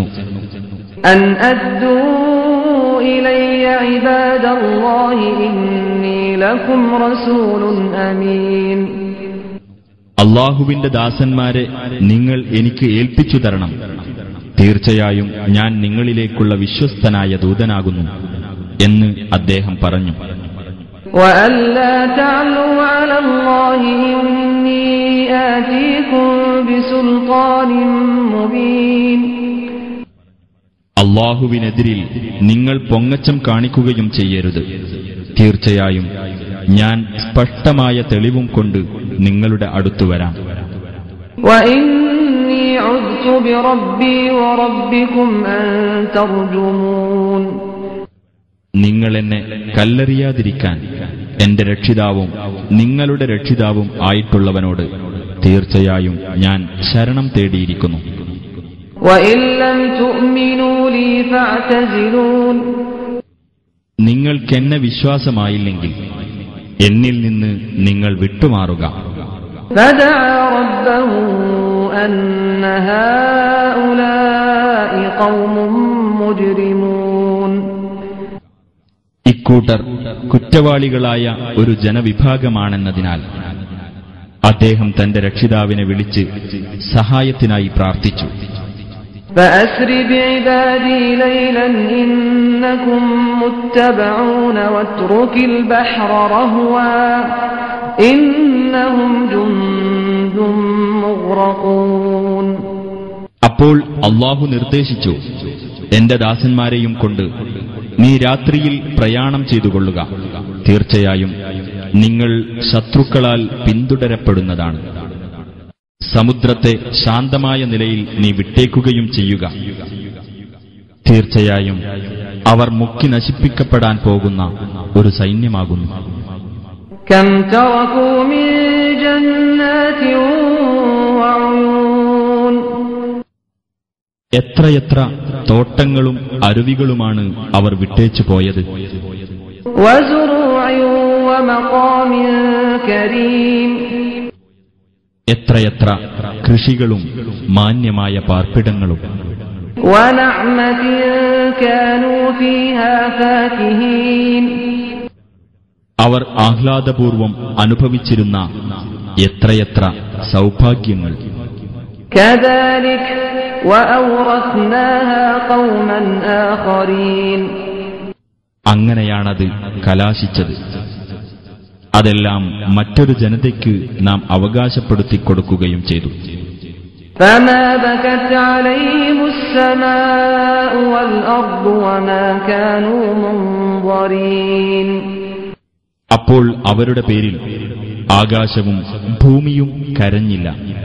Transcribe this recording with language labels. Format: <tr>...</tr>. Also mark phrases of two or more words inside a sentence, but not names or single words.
<ar>أن أدوا إلي عباد الله إني لكم رسول أمين.</ar> <ml>അല്ലാഹുവിന്റെ ദാസന്മാരെ നിങ്ങൾ എനിക്ക് ഏൽപ്പിച്ചു തരണം. തീർച്ചയായും ഞാൻ നിങ്ങളിലേക്കുള്ള വിശ്വസ്തനായ ദൂതനാകുന്നു എന്ന് അദ്ദേഹം പറഞ്ഞു.</ml> <ar>وَأَلَّا تَعْلُوا عَلَى اللَّهِ إِنِّي آتِيكُم بِسُلْطَانٍ مُبِينٍ.</ar> <ml>അല്ലാഹുവിനെതിരിൽ നിങ്ങൾ പൊങ്ങച്ചം കാണിക്കുകയും ചെയ്യരുത്. തീർച്ചയായും ഞാൻ സ്പഷ്ടമായ തെളിവും കൊണ്ട് നിങ്ങളുടെ അടുത്തു വരാം.</ml> <ar>وَإِنِّي عُذْتُ بِرَبِّي وَرَبِّكُمْ أَن تَرْجُمُونِ.</ar> <ml>നിങ്ങൾ എന്നെ കല്ലെറിയാതിരിക്കാൻ എന്റെ രക്ഷിതാവും നിങ്ങളുടെ രക്ഷിതാവും ആയിട്ടുള്ളവനോട് തീർച്ചയായും ഞാൻ ശരണം തേടിയിരിക്കുന്നു.</ml> <ar>وَإِن لَّمْ تُؤْمِنُوا لِي فَاعْتَزِلُونِ.</ar> <ml>നിങ്ങൾക്കെന്നെ വിശ്വാസമായില്ലെങ്കിൽ എന്നിൽ നിന്ന് നിങ്ങൾ വിട്ടുമാറുക.</ml> <ar>فَدَعَا رَبَّهُ أَنَّ هَٰؤُلَاءِ قَوْمٌ مُجْرِمُونَ.</ar> <ml>ഇക്കൂട്ടർ കുറ്റവാളികളായ ഒരു ജനവിഭാഗമാണെന്നതിനാൽ അദ്ദേഹം തന്റെ രക്ഷിതാവിനെ വിളിച്ച് സഹായത്തിനായി പ്രാർത്ഥിച്ചു.</ml> <ar>فَأَسْرِ بِعِبَادِي لَيْلًا إِنَّكُمْ مُتَّبَعُونَ وَاتْرُكِ الْبَحْرَ رَهْوًا إِنَّهُمْ جُندٌ مُغْرَقُونَ.</ar> <ml>അപ്പോൾ അല്ലാഹു നിർദ്ദേശിച്ചു, എന്റെ ദാസന്മാരെയും കൊണ്ട് നീ രാത്രിയിൽ പ്രയാണം ചെയ്തുകൊള്ളുക. തീർച്ചയായും നിങ്ങൾ ശത്രുക്കളാൽ പിന്തുടരപ്പെടുന്നതാണ്. സമുദ്രത്തെ ശാന്തമായ നിലയിൽ നീ വിട്ടേക്കുകയും ചെയ്യുക. തീർച്ചയായും അവർ മുക്കി നശിപ്പിക്കപ്പെടാൻ പോകുന്ന ഒരു സൈന്യമാകുന്നു.</ml> <ar>كَمْ تَرَكُوا مِن جَنَّاتٍ وَعُيُونٍ.</ar> <ml>എത്രയെത്ര തോട്ടങ്ങളും അരുവികളുമാണ് അവർ വിട്ടേച്ചു പോയത്.</ml> <ar>وَزُرُوعٍ وَمَقَامٍ كَرِيمٍ.</ar> <ml>എത്രയെത്ര കൃഷികളും മാന്യമായ പാർപ്പിടങ്ങളും.</ml> <ar>وَنَعْمَةٍ كَانُوا فِيهَا فَاكِهِينَ.</ar> <ml>അവർ ആഹ്ലാദപൂർവം അനുഭവിച്ചിരുന്ന എത്രയെത്ര സൗഭാഗ്യങ്ങൾ.</ml> <ar>كَذَلِكَ وَأَوْرَثْنَاهَا قَوْمًا آخَرِينَ.</ar> <ml>അങ്ങനെയാണത് കലാശിച്ചത്. അതെല്ലാം മറ്റൊരു ജനതയ്ക്ക് നാം അവകാശപ്പെടുത്തിക്കൊടുക്കുകയും ചെയ്തു.</ml> <ar>فَمَا بَكَتْ عَلَيْهِمُ السَّمَاءُ وَالْأَرْضُ وَمَا كَانُوا مُنظَرِينَ.</ar> <ml>അപ്പോൾ അവരുടെ പേരിൽ ആകാശവും ഭൂമിയും കരഞ്ഞില്ല.</ml>